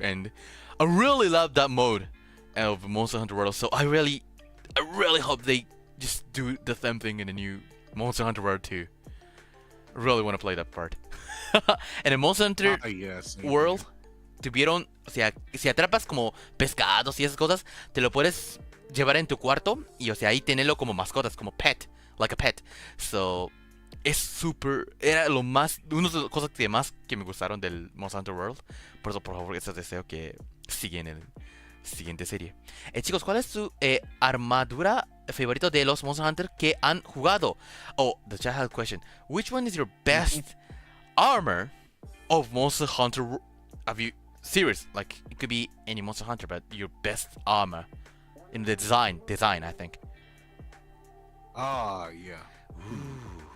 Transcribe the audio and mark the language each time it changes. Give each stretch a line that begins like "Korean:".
English: And I really love that mode of Monster Hunter World. So I really hope they just do the same thing in the new Monster Hunter World too. I really want to play that part. And in
Spanish: Monster Hunter World tuvieron, o sea, si atrapas como pescados y esas cosas, te lo puedes llevar en tu cuarto y, o sea, ahí tenerlo como mascotas, como pet,
English: like a pet.
Spanish: So, es súper, era una de las cosas que más que me gustaron del Monster Hunter World. Por eso, por favor, eso deseo que sigan en la siguiente serie. Chicos, ¿cuál es su armadura favorito de los Monster Hunter que han jugado?
English: Oh, the chat has a question. Which one is your best armor of Monster Hunter series? Like, it could be any Monster Hunter, but your best armor in the design, I think. Yeah. Ooh.